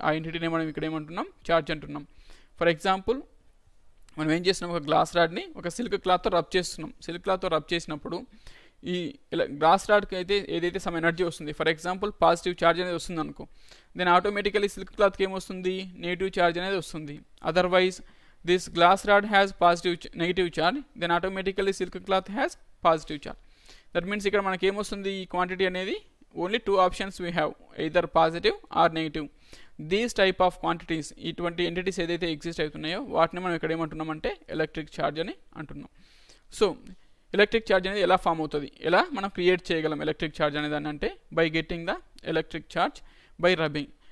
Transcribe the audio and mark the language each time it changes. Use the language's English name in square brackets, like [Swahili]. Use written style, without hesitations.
[Telugu] ఆ ఎంటిటీని మనం ఇక్కడ ఏమంటున్నాం, ఛార్జ్ అంటున్నాం. ఫర్ ఎగ్జాంపుల్ మనం ఏం చేస్తున్నాం, ఒక గ్లాస్ రాడ్ని ఒక సిల్క్ క్లాత్తో రబ్ చేస్తున్నాం. సిల్క్ క్లాత్తో రబ్ చేసినప్పుడు ఈ గ్లాస్ రాడ్కి అయితే ఏదైతే సమ్ ఎనర్జీ వస్తుంది, ఫర్ ఎగ్జాంపుల్ పాజిటివ్ ఛార్జ్ అనేది వస్తుంది అనుకో, దెన్ ఆటోమేటికలీ సిల్క్ క్లాత్కి ఏమొస్తుంది, నెగిటివ్ ఛార్జ్ అనేది వస్తుంది. Otherwise [English] this glass rod has negative charge, then automatically silk cloth has positive charge. That means [Telugu] ఇక్కడ మనకి ఏమొస్తుంది ఈ క్వాంటిటీ అనేది [English] Only 2 options we have, either positive or negative. [Telugu] These type of quantities, ఇటువంటి entities ఏదైతే exist అవుతున్నాయో వాటిని మనం ఇక్కడ ఏమంటున్నామంటే ఎలక్ట్రిక్ ఛార్జ్ అని అంటున్నాం. సో ఎలక్ట్రిక్ ఛార్జ్ అనేది ఎలా ఫామ్ అవుతుంది, ఎలా మనం క్రియేట్ చేయగలం ఎలక్ట్రిక్ ఛార్జ్ అనేది అని అంటే [English] By getting the electric charge by rubbing.